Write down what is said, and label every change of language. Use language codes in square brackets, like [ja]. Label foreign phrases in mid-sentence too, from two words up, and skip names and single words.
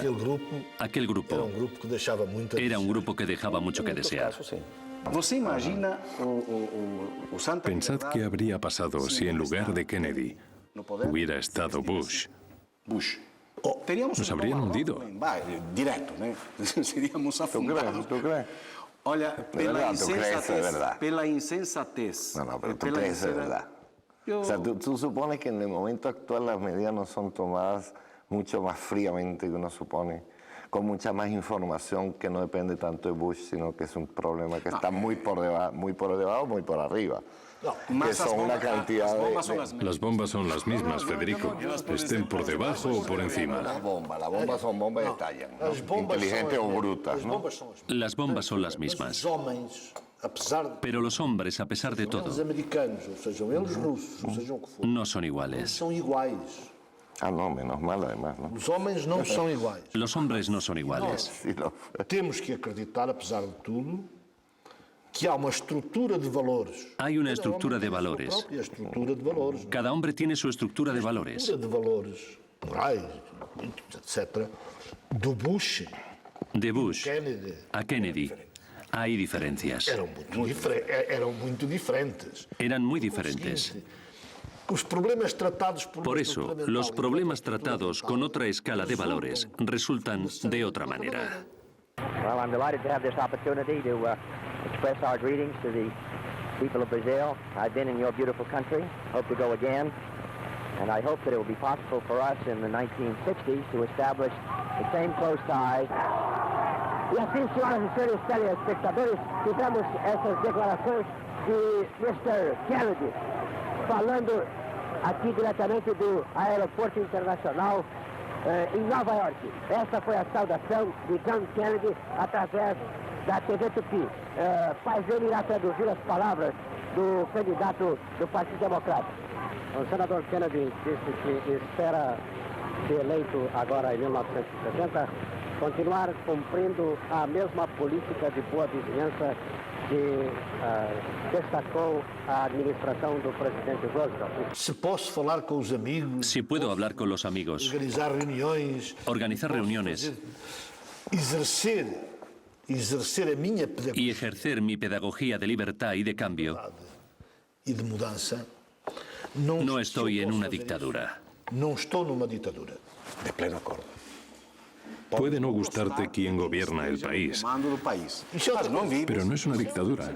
[es] aquel grupo era un grupo que dejaba mucho que desear. Pensad qué habría pasado si en lugar de Kennedy hubiera estado Bush. Nos habrían hundido. Directo, ¿no? Seríamos afundados. ¿Tú crees? [pt] Olha, pela insensatez. [es] No, pero tú crees de verdad. O sea, tú supones que en el momento actual las medidas no son tomadas mucho más fríamente que uno supone, con mucha más información que no depende tanto de Bush, sino que es un problema que está muy por debajo, muy por arriba. Que son una cantidad de... Las bombas son las mismas, Federico. Estén por debajo o por encima. Las bombas son bombas que estallan, ¿no? Inteligentes o brutas, ¿no? Las bombas son las mismas. Pero los hombres, a pesar de todo, no son iguales. Ah, no, menos mal además, ¿no? [pt] Os homens não são iguais. [es] Los hombres no son iguales. [pt] Temos que acreditar, apesar de tudo, que há uma estrutura de valores. [es] Hay una estructura de valores. [pt] Própria estrutura de valores. [es] Cada hombre tiene su estructura de valores. [pt] Estrutura de valores morais, etc. Do Bush. [es] De Bush a Kennedy hay diferencias. [pt] Eram muito diferentes. [es] Eran muy diferentes. [pt] Os problemas tratados [es] Por eso, los problemas tratados con otra escala de valores resultan de otra manera. [en] Well, I'm delighted to have this opportunity to express our greetings to the people of Brazil. I've been in your beautiful country, hope to go again, and I hope that it will be possible for us in the 1960s to establish the same close ties. [pt] E assim, senhoras e senhores telespectadores, tivemos essas declarações de Mr. Kennedy, falando aqui diretamente do Aeroporto Internacional em Nova York. Essa foi a saudação de John Kennedy através da TV Tupi. Faz ele irá traduzir as palavras do candidato do Partido Democrata. O senador Kennedy disse que espera ser eleito agora em 1970, continuar cumprindo a mesma política de boa vizinhança que destacou a administração do presidente Roosevelt. Se posso falar com os amigos, [es] Si puedo hablar con los amigos, organizar reuniones [pt] exercer a minha [es] y ejercer mi pedagogía de libertad y de cambio, [pt] e de mudança, [es] no estoy en una dictadura. [pt] não estou numa ditadura. De pleno acordo. [es] Puede no gustarte quién gobierna el país, pero no es una dictadura.